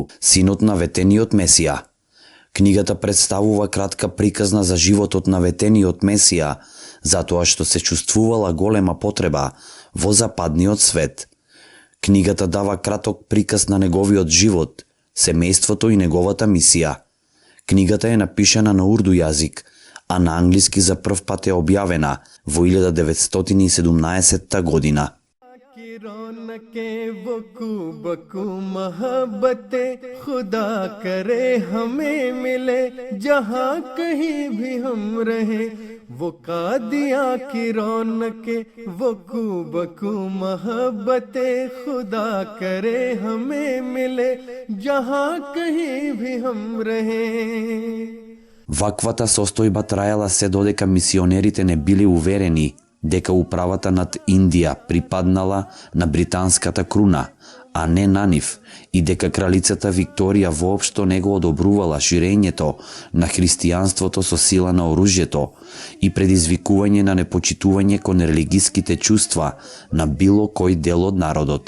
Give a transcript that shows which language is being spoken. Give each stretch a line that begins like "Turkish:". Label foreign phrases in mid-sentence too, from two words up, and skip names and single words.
Macedonian: синот на ветениот Месија. Книгата представува кратка приказна за животот на ветениот Месија, затоа што се чувствувала голема потреба во западниот свет. Книгата дава краток приказ на неговиот живот, семејството и неговата мисија. Книгата е напишана на урду јазик, а на англиски за прв пат е објавена во 1917 година.
Urdu: رونقیں وکو بکو محبتیں خدا کرے ہمیں ملے جہاں کہیں بھی ہم رہے وہ قادیاں کی رونقیں وکو بکو محبتیں خدا کرے ہمیں ملے جہاں کہیں بھی ہم رہے.
Macedonian: Ваквата состојба траела се додека мисионерите не били уверени дека управата над Индија припаднала на британската круна, а не на нив, и дека кралицата Викторија воопшто не го одобрувала ширењето на христијанството со сила на оружјето и предизвикување на непочитување кон религиските чувства на било кој дел од народот.